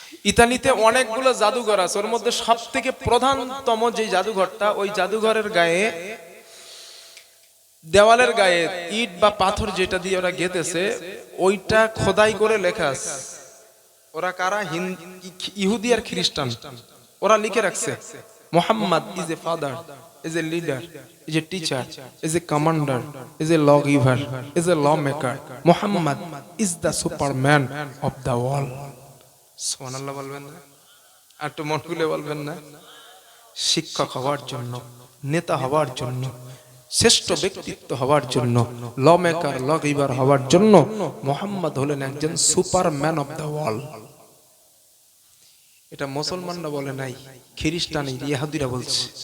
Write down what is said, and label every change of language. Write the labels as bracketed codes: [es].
[bn] ইতালিতে অনেকগুলো জাদুঘর আছে। ওর মধ্যে সব থেকে প্রধানতম যে জাদুঘরটা, ওই জাদুঘরের গায়ে, দেওয়ালের গায়ে ইট বা পাথর যেটা দিয়ে ওরা গেঁথেছে, ওইটা খোদাই করে লেখা আছে। ওরা কারা? ইহুদি আর খ্রিস্টান। ওরা লিখে রাখছে [en] Muhammad is a father, is a leader, is a teacher, is a commander, is a lawgiver, is a lawmaker. Muhammad is the superman of the world. [bn] সুবহানাল্লাহ বলবেন না? আর তো মন খুলে বলবেন না? শিক্ষক হওয়ার জন্য, নেতা হওয়ার জন্য, শ্রেষ্ঠ ব্যক্তিত্ব হওয়ার জন্য, লমেকার, লগিভার হওয়ার জন্য মুহাম্মদ হলেন একজন [en] Superman of the world. [bn] এটা মুসলমানরা বলে নাই, খ্রিস্টান ইহুদিরা বলছে।